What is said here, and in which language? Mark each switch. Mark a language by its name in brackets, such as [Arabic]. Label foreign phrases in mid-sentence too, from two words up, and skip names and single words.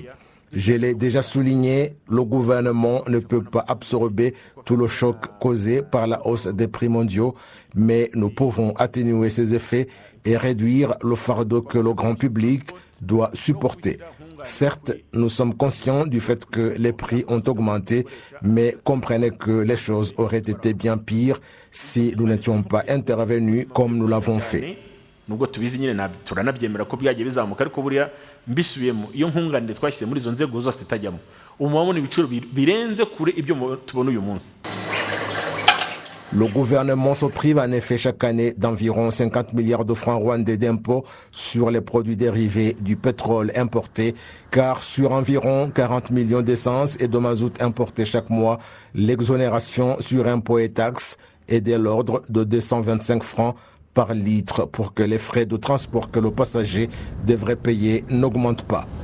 [French] Je l'ai déjà souligné, le gouvernement ne peut pas absorber tout le choc causé par la hausse des prix mondiaux, mais nous pouvons atténuer ses effets et réduire le fardeau que le grand public doit supporter. Certes, nous sommes conscients du fait que les prix ont augmenté, mais comprenez que les choses auraient été bien pires si nous n'étions pas intervenus comme nous l'avons fait. [Kinyarwanda] nubwo tubizi nyine turanabyemera ko byagiye bizamuka ariko buriya mbisubiyemo iyo nkunganire twashyize muri izo nzego zose itajyamo umubona ibiciro birenze kure ibyo tubona uyu munsi. [French] Le gouvernement se prive en effet chaque année d'environ 50 milliards de francs rwandais d'impôts sur les produits dérivés du pétrole importé, car sur environ 40 millions d'essence et de mazout importés chaque mois, l'exonération sur impôts et taxes est de l'ordre de 225 francs par litre pour que les frais de transport que le passager devrait payer n'augmentent pas.